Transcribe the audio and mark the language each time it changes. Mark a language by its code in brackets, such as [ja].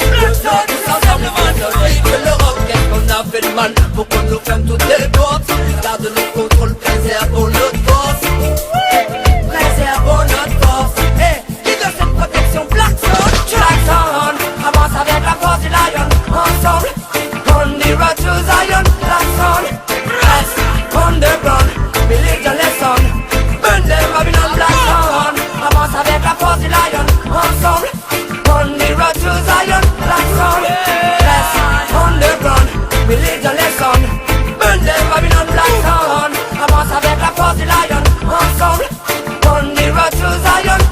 [fr] Le son tous ensemble, le rythme, le rock. Qu'est-ce qu'on a fait de mal pour qu'on nous ferme toutes les portes? Garde notre contrôle, préservons notre force. Préservons notre force. Hey, qui donne cette protection? Black Zone. Black Zone, avance avec la force du lion. [en] Ensemble, on the road to Zion. Black Zone, reste underground, believe the lesson. Burn them, Babylon. [fr] Black Zone, avance avec la force du lion. [en] Ensemble, on the road to Zion. Black Zone, reste underground, believe the lesson. Burn them, Babylon. [fr] Black Zone, avance avec la force du lion. [en] Ensemble, on the road to Zion.